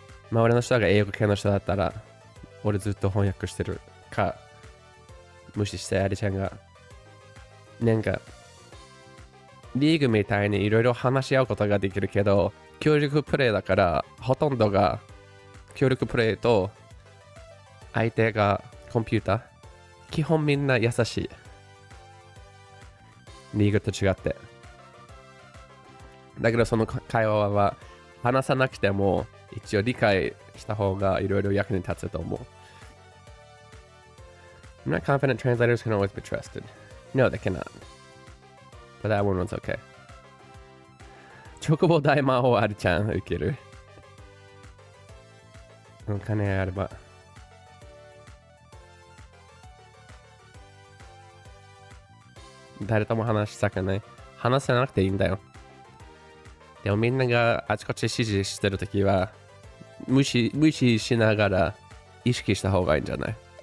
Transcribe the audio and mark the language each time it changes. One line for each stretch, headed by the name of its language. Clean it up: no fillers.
Japanese: 周りの人が英語系の人だったら、俺ずっと翻訳してるか、無視してあれちゃんが、なんか、リーグみたいにいろいろ話し合うことができるけど、協力プレイだから、ほとんどが協力プレイと、相手がコンピューター。基本みんな優しい。リーグと違って。だけどその会話は話さなくても一応理解した方がいろいろ役に立つと思う。
English: I'm not confident translators can always be trusted. No, they cannot. But that one was okay.
Japanese: チョコボ大魔王あるちゃん受ける。お金あれば。誰とも話したくない。話せなくていいんだよ。でもみんながあちこち指示してるときは無視しながら意識した方がいいんじゃない？